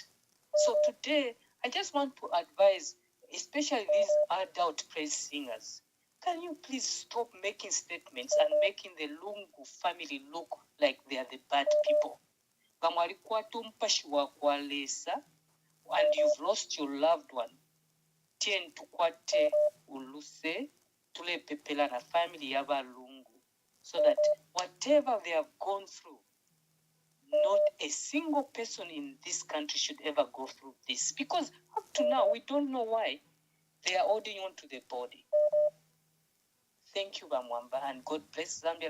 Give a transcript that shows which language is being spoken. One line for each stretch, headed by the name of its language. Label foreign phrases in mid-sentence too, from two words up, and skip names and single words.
English: So today, I just want to advise, especially these adult praise singers, can you please stop making statements and making the Lungu family look like they are the bad people? And you've lost your loved one.
Bemba: Tien tukwate uluse tule pepela na family yaba Lungu,
English: so that whatever they have gone through, not a single person in this country should ever go through this, because up to now we don't know why they are holding on to the body. Thank you, Bamwamba, and God bless Zambia.